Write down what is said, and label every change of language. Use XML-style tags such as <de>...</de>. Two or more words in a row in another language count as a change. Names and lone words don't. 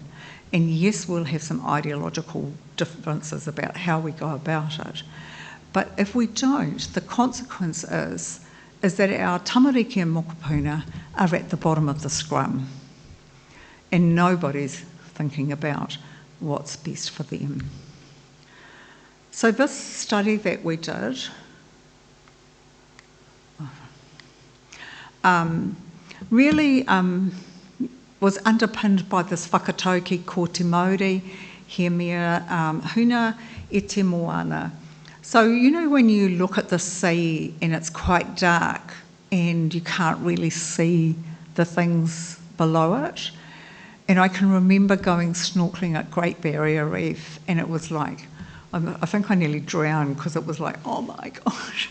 <en>And yes, we'll have some ideological differences about how we go about it, but if we don't, the consequence is that our tamariki and mokopuna are at the bottom of the scrum, and nobody's thinking about what's best for them. So this study that we did really was underpinned by this</en> <mi>whakatauki ko te Māori, he mea huna e te moana.</mi> <en>So, when you look at the sea and it's quite dark and you can't really see the things below it, and I can remember going snorkelling at Great Barrier Reef, and it was like, I think I nearly drowned because it was like, oh my gosh.</en>